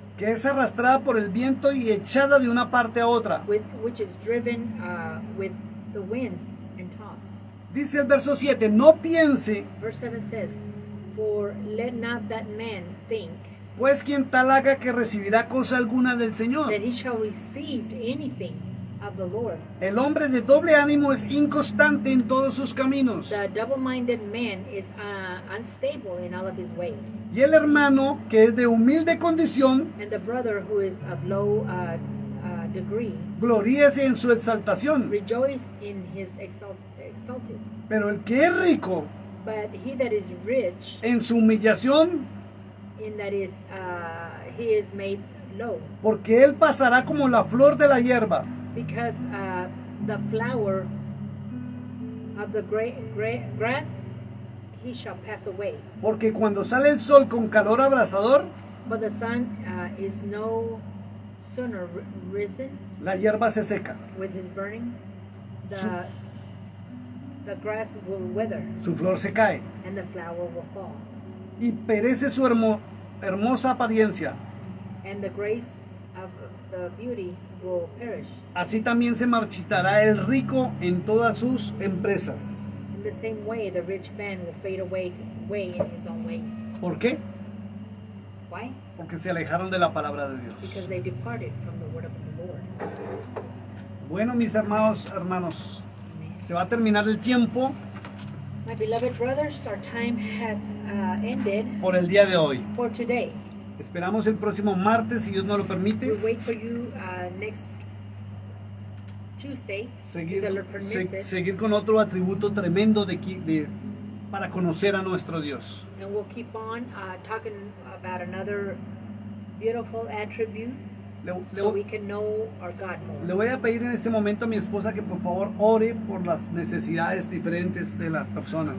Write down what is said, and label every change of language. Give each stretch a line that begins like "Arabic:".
Spanish: que es arrastrada por el viento y echada de una parte a otra.
English: which is driven with the winds and tossed.
Spanish: Dice el verso 7, no piense,
English: Verse 7 says, for let not that man think
Spanish: pues quien tal haga que recibirá cosa alguna del Señor.
English: that he shall receive anything of the Lord.
Spanish: El hombre de doble ánimo es inconstante en todos sus caminos.
English: The double-minded man is unstable in all of his ways.
Spanish: Y el hermano, que es de humilde condición,
English: And the brother who is of low degree,
Spanish: gloríese en su exaltación.
English: rejoice in his exalted.
Spanish: Pero el que es rico,
English: But he that is rich,
Spanish: en su humillación,
English: in that is he is made low,
Spanish: porque él pasará como la flor de la hierba.
English: because the flower of the grass he shall pass away.
Spanish: Porque cuando sale el sol con calor abrasador,
English: For the sun is no sooner risen
Spanish: la hierba se seca,
English: with his burning,
Spanish: Su-
English: the grass will wither
Spanish: su flor se cae
English: and the flower will fall,
Spanish: y perece su hermosa apariencia.
English: and the grace of the beauty will perish.
Spanish: Así también se marchitará el rico en todas sus empresas.
English: In the same way, the rich man will fade away in his own ways.
Spanish: ¿Por qué?
English: Why?
Spanish: Porque se alejaron de la palabra de
English: Because they departed from the word of the Lord.
Spanish: Bueno, mis hermanos,
English: Amen.
Spanish: se va a terminar el tiempo
English: My beloved brothers, our time has ended
Spanish: por el día de hoy.
English: for today.
Spanish: Esperamos el próximo martes, si Dios nos lo
English: We
Spanish: permite,
English: wait for you next Tuesday, if the Lord permits it,
Spanish: seguir con otro atributo tremendo para conocer a nuestro Dios.
English: and we'll keep on talking about another beautiful attribute so we can know our God more.
Spanish: Le voy a pedir en este momento a mi esposa que por favor ore por las necesidades diferentes de las personas.